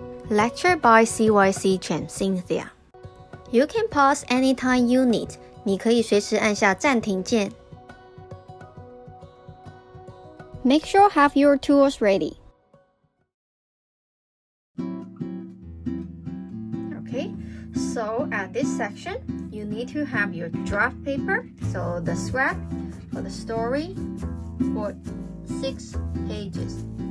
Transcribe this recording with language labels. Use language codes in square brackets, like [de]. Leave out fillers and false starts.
[en] Lecture by CYC Chen Cynthia. You can pause anytime you need. [zh] 你可以随时按下暂停键。 [en] Make sure have your tools ready. Okay, so at this section, you need to have your draft paper, so the scrap for the story for 6 pages.